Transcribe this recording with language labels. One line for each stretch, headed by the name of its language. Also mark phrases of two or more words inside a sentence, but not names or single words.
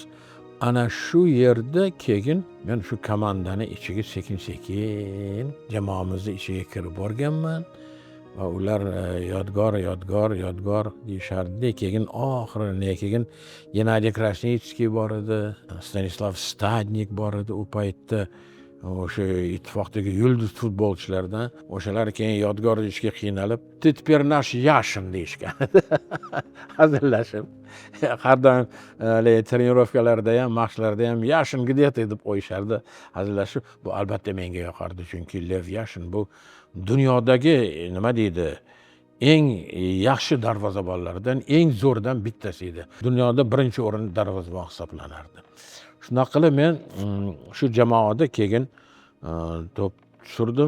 Uzbek: Ana shu yerda keyin men shu komandani ichiga sekin-sekin jamoamizning ichiga kirib borganman va ular Yodgor deyishardi. Keyin oxirida keyin Gennadiy Krasnitskiy bor edi, Stanislav Stadnik bor edi u paytda. O'sha ittifoqdagi yulduz futbolchilardan o'shalar keyin Yodgor ishga qiynalib,
Russian: "Ты теперь наш Yashin"
Uzbek: deyishgan. Hazillashib. Har doim trenirovkalarda ham, mashqlarda ham "Yashin где-то" deb qo'yishardi. Hazillashib, bu albatta menga yoqardi, chunki Lev Yashin bu dunyodagi nima deydi, eng yaxshi darvozabonlardan, eng zo'rdan bittasi edi. Dunyoda birinchi o'rin darvozabon hisoblanardi. Shunaqa qilib men shu jamoada keyin to'p tushirdim.